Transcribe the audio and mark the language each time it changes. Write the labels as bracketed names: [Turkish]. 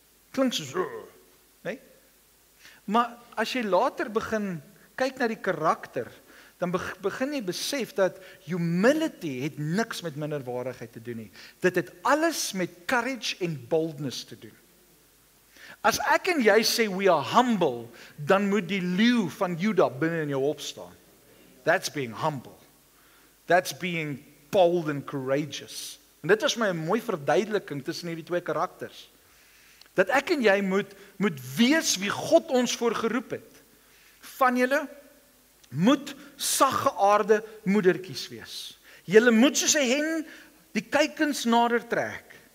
[Afrikaans] Klink so, nee? Maar as jy later begin kyk na die karakter, dan begin jy besef dat humility het niks met minderwaardigheid te doen nie. Dit het alles met courage en boldness te doen. As ek en jy sê [English] we are humble, [Afrikaans] dan moet die leeu van Juda binne in jou opstaan. [English] That's being humble. That's being bold and courageous. [Afrikaans] En dit is my 'n mooi verduideliking tussen hierdie twee karakters. Dat ek en jy moet wees wie God ons voor geroep het. Van julle moet saggeaarde moedertjies wees. Julle moet soos 'n hen die kuikens nader trek.